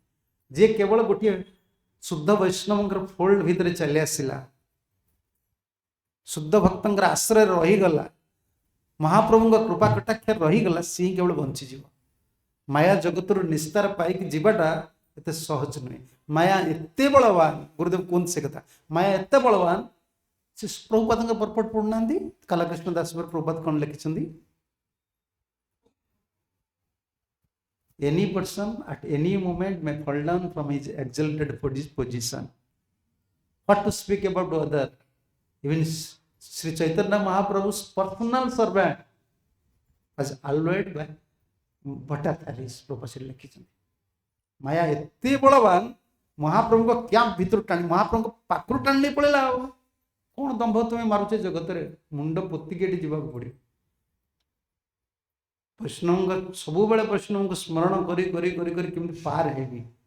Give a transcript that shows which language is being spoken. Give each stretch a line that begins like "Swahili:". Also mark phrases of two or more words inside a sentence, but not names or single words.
Odia: ଯିଏ କେବଳ ଗୋଟିଏ ଶୁଦ୍ଧ ବୈଷ୍ଣବଙ୍କର ଫୋଲ୍ଡ ଭିତରେ ଚାଲି ଆସିଲା, ଶୁଦ୍ଧ ଭକ୍ତଙ୍କର ଆଶ୍ରୟରେ ରହିଗଲା, ମହାପ୍ରଭୁଙ୍କ କୃପା କଟାକ୍ଷରେ ରହିଗଲା, ସିଏ କେବଳ ବଞ୍ଚିଯିବ। ମାୟା ଜଗତରୁ ନିସ୍ତାର ପାଇକି ଯିବାଟା ଏତେ ସହଜ ନୁହେଁ। ମାୟା ଏତେ ବଳବାନ, ଗୁରୁଦେବ କୁହନ୍ତି ସେ କଥା, ମାୟା ଏତେ ବଳବାନ। ସେ ପ୍ରଭୁପାଦଙ୍କ ପରପଟ ପଢୁନାହାନ୍ତି, କାଲକୃଷ୍ଣ ଦାସ ପ୍ରଭୁପାଦ କ'ଣ ଲେଖିଛନ୍ତି?
English: Any person at any moment may fall down from his exalted position. What to speak about other? Even Sri Chaitanya Mahaprabhu's personal servant was allured by Bhattacharya, Prabhupada ଲେଖିଛନ୍ତି।
Odia: ମାୟା ଏତେ ବଳବାନ, ମହାପ୍ରଭୁଙ୍କ କ୍ୟାମ୍ପ ଭିତରୁ ଟାଣି, ମହାପ୍ରଭୁଙ୍କ ପାଖରୁ ଟାଣି ନେଇ ପଳେଇଲା। ଆଉ କ'ଣ ଦମ୍ଭ ତୁମେ ମାରୁଛ ଜଗତରେ? ମୁଣ୍ଡ ପୋତିକି ଏଠି ଯିବାକୁ ପଡ଼ିବ। ବୈଷ୍ଣବଙ୍କ ସବୁବେଳେ ବୈଷ୍ଣବଙ୍କୁ ସ୍ମରଣ କରି କରି କରି କରି କେମିତି ପାର ହେବି।